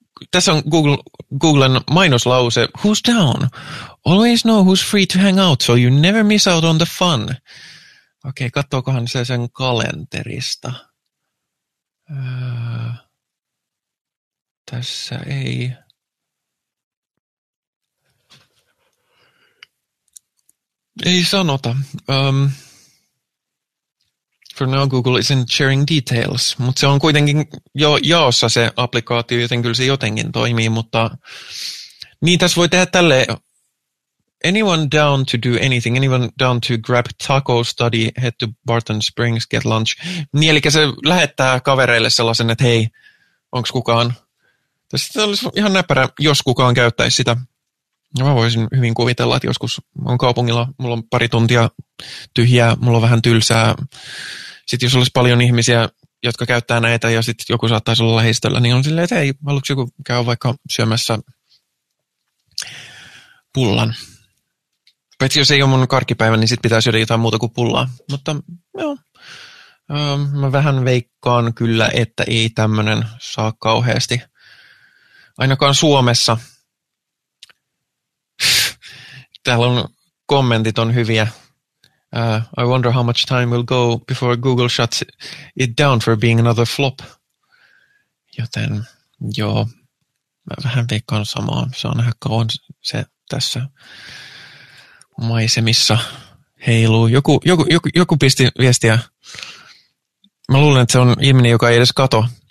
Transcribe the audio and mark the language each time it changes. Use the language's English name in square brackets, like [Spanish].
[Finnish] Tässä on Googlen mainoslause. [English] Who's down? Always know who's free to hang out, so you never miss out on the fun. [Finnish] Okei, katsookohan se sen kalenterista. Tässä ei. Ei sanota. [English] For now Google isn't sharing details, [Finnish] mutta se on kuitenkin jo jaossa se applikaatio, joten kyllä se jotenkin toimii, mutta niin tässä voi tehdä tälle. [English] Anyone down to do anything? Anyone down to grab taco study, head to Barton Springs, get lunch? [Finnish] Niin, eli se lähettää kavereille sellaisen, että hei, onko kukaan? Tässä olisi ihan näppärä, jos kukaan käyttäisi sitä. Mä voisin hyvin kuvitella, että joskus on kaupungilla, mulla on pari tuntia tyhjää, mulla on vähän tylsää. Sitten jos olisi paljon ihmisiä, jotka käyttää näitä ja sitten joku saattaisi olla lähistöllä, niin on silleen, että hei, haluatko joku käy vaikka syömässä pullan? Paitsi jos ei ole mun karkkipäivä, niin sitten pitää syödä jotain muuta kuin pullaa. Mutta joo, mä vähän veikkaan kyllä, että ei tämmönen saa kauheasti ainakaan Suomessa. Täällä on kommentit on hyviä. [English] I wonder how much time will go before Google shuts it down for being another flop. [Finnish] Joten joo, mä vähän veikkaan samaa. Se on nähdä kauan se tässä maisemissa heiluu. Joku pisti viestiä. Mä luulen, että se on ihminen, joka ei edes kato.